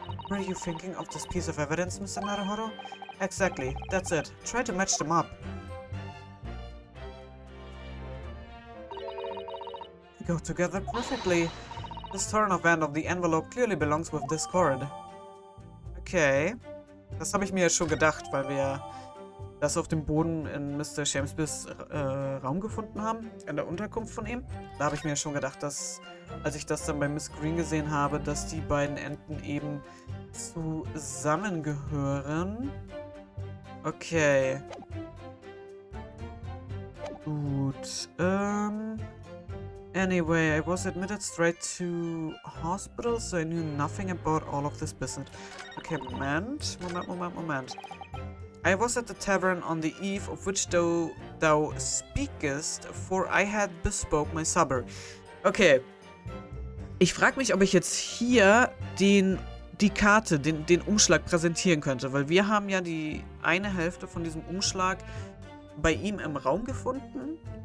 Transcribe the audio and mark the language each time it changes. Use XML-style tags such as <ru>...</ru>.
<en>Were you thinking of this piece of evidence, Mr. Naruhodo? Exactly, that's it. Try to match them up. They go together perfectly. This torn off end of the envelope clearly belongs with this cord. Okay.</en> <de>Das habe ich mir ja schon gedacht, weil wir das auf dem Boden in Mr. Shakespeares Raum gefunden haben, in der Unterkunft von ihm. Da habe ich mir ja schon gedacht, dass, als ich das dann bei Miss Green gesehen habe, dass die beiden Enden eben zusammengehören. Okay. Gut.</de> <en>Anyway, I was admitted straight to hospital, so I knew nothing about all of this business. Okay,</en> <de>Moment.</de> <en>I was at the tavern on the eve of which thou speakest, for I had bespoke my supper. Okay.</en> <de>Ich frage mich, ob ich jetzt hier die Karte, den Umschlag präsentieren könnte, weil wir haben ja die eine Hälfte von diesem Umschlag bei ihm im Raum gefunden.</de>